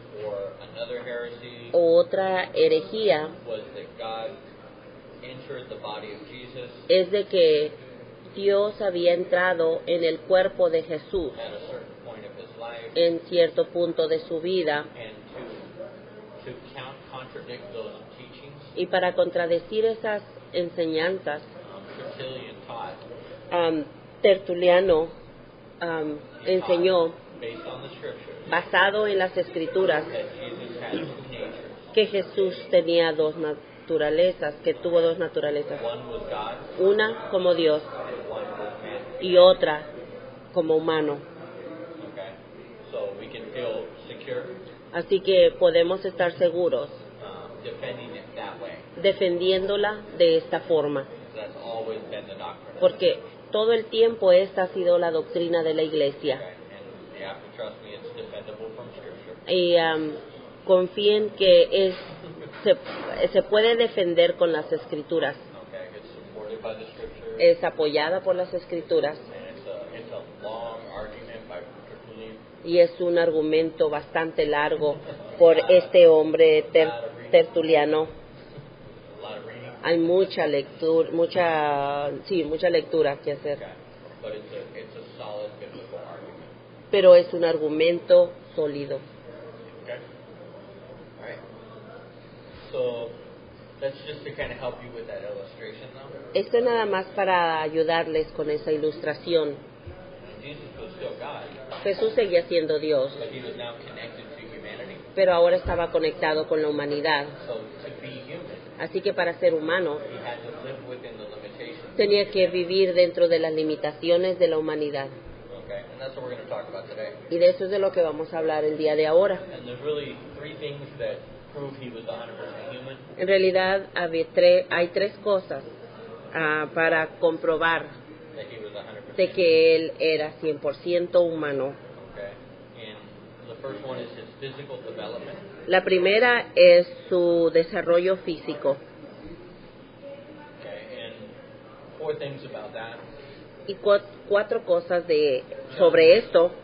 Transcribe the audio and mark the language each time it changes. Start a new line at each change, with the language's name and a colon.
English: or another heresy
Spanish: Otra herejía
English: was that God entered the body of Jesus
Spanish: es de que Dios había entrado en el cuerpo de Jesús
English: at a certain point of his life,
Spanish: en cierto punto de su vida,
English: and to contradict those teachings,
Spanish: y para contradecir esas enseñanzas,
English: Tertullian taught
Spanish: Tertuliano enseñó,
English: based on the scriptures,
Spanish: basado en las escrituras,
English: that Jesus had two natures.
Spanish: que Jesús tenía dos naturalezas, que tuvo dos naturalezas,
English: One was God,
Spanish: una como Dios
English: and one was man.
Spanish: y otra como humano.
English: Okay, so we can feel secure
Spanish: Así que podemos estar seguros
English: defending it that way.
Spanish: defendiéndola de esta forma,
English: That's always been the doctrine.
Spanish: porque todo el tiempo esta ha sido la doctrina de la iglesia.
English: Okay? And you have to trust me, it's defendable from Scripture.
Spanish: Y confíen que se puede defender con las escrituras,
English: Okay? It's supported by the Scripture.
Spanish: es apoyada por las escrituras
English: And it's a long argument by Tertullian.
Spanish: y es un argumento bastante largo por este hombre tertuliano.
English: A lot of reading.
Spanish: Hay mucha lectura, mucha lectura que hacer,
English: Okay. But it's a solid biblical argument.
Spanish: pero es un argumento sólido.
English: Okay? All right. So that's just to kind of help you with that illustration, though.
Spanish: Esto es nada más para ayudarles con esa ilustración.
English: Jesus was still God,
Spanish: Jesús seguía siendo Dios,
English: but he was now connected to humanity.
Spanish: pero ahora estaba conectado con la humanidad.
English: So to be human,
Spanish: Así que para ser humano
English: he had to live within the limitations.
Spanish: tenía que vivir dentro de las limitaciones de la humanidad.
English: Okay, and that's what we're going to talk about today.
Spanish: Y de eso es de lo que vamos a hablar el día de ahora.
English: And there's really three things that prove he was 100% human.
Spanish: En realidad hay tres cosas para comprobar
English: That he was 100%
Spanish: de que él era 100% humano.
English: Okay, and the first one is his physical development.
Spanish: La primera es su desarrollo físico.
English: Okay, and four things about that.
Spanish: Y cuatro cosas sobre esto.